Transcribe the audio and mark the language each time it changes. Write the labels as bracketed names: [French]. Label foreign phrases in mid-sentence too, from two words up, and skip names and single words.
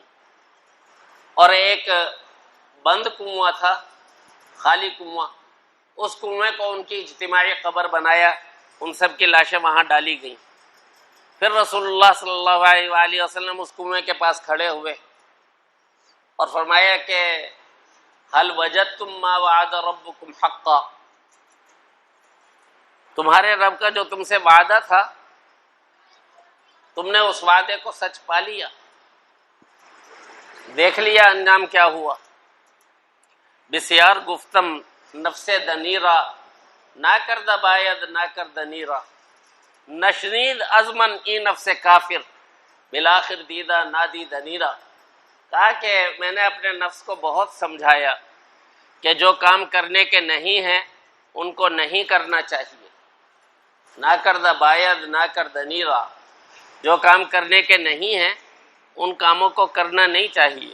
[Urdu] اور ایک بند کنواں تھا، خالی کنواں، اس کنویں کو ان کی اجتماعی قبر بنایا، ان سب کی لاشیں وہاں ڈالی گئیں۔ پھر رسول اللہ صلی اللہ علیہ وآلہ وسلم اس کنویں کے پاس کھڑے ہوئے اور فرمایا کہ [Arabic] هل وجدتم ما وعد ربكم حقا، [Urdu] تمہارے رب کا جو تم سے وعدہ تھا تم نے اس وعدے کو سچ پا لیا، دیکھ لیا انجام کیا ہوا۔ [Persian] بسیار گفتم نفس دنیرا، نہ کردہ باید نہ کر دنیرا، نشنید ازمن ای نفس کافر، بالآخر دیدہ نادی دنیرا۔ [Urdu] کہا کہ میں نے اپنے نفس کو بہت سمجھایا کہ جو کام کرنے کے نہیں ہیں ان کو نہیں کرنا چاہیے، [Persian] نہ کردہ باید نہ کر دنیرا، [Urdu] جو کام کرنے کے نہیں ہیں ان کاموں کو کرنا نہیں چاہیے۔